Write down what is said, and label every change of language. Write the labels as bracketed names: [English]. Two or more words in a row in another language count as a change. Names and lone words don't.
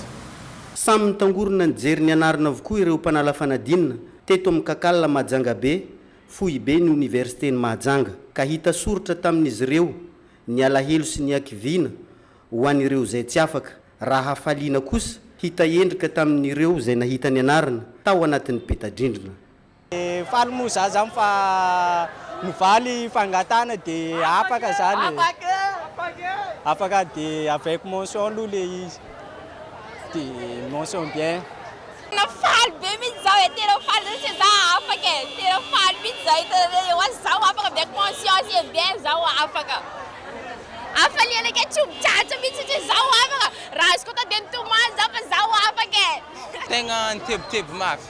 [Malagasy] Samy mitangorona ny jery ny anarana avokoa ireo mpanala fanadinina teto amin'ny Kakala Mahajanga be, fohy be ny université ny Mahajanga ka hita soratra tamin'izy ireo ny alahelo sy ny akivina ho an'ireo zay tsy afaka. Raha hafaliana kosa hita endrika tamin'ireo zay nahita ny anarana tao anatin'ny petadrindrina. Faly moa za zany fa mivaly fangatana de afaka zany. Afaka de [French] avec mention [Malagasy] aloha le izy. [French] De mention bien. [Malagasy] Nafaly be mihitsy zao e, tena faly zany za afaka e, tena faly mihitsy zao hitana ho azy zao afaka [French] avec mention [Malagasy] sy bien zao afaka. Afaliana ke tsomotsatsa mihitsy tsy zao afaka, raha izy kota de nitomany zao fa zao afaka e. Tegna nitebotebo mafy.